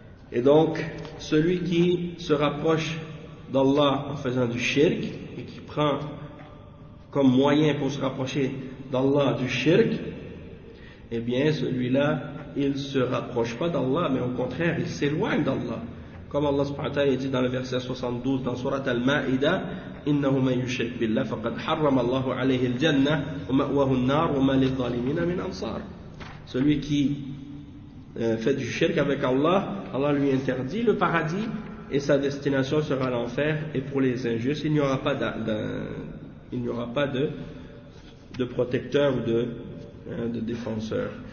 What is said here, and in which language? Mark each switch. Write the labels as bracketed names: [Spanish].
[French] Et donc, celui qui se rapproche d'Allah en faisant du shirk, et qui prend comme moyen pour se rapprocher d'Allah du shirk, eh bien, celui-là, il ne se rapproche pas d'Allah, mais au contraire, il s'éloigne d'Allah. Comme Allah subhanahu wa ta'ala dit dans le verset 72 dans surat Al-Ma'idah, [Arabic] إِنَّهُ مَنْ يُشْرِكْ بِاللَّهِ فَقَدْ حَرَّمَ اللَّهُ عَلَيْهِ الْجَنَّةِ وَمَأْوَهُ النَّارُ وَمَا لِلظَّالِمِينَ مِنْ أَنصَارِ. [French] Celui qui fait du shirk avec Allah, Allah lui interdit le paradis et sa destination sera l'enfer, et pour les injustes, il n'y aura pas de protecteur ou de défenseur.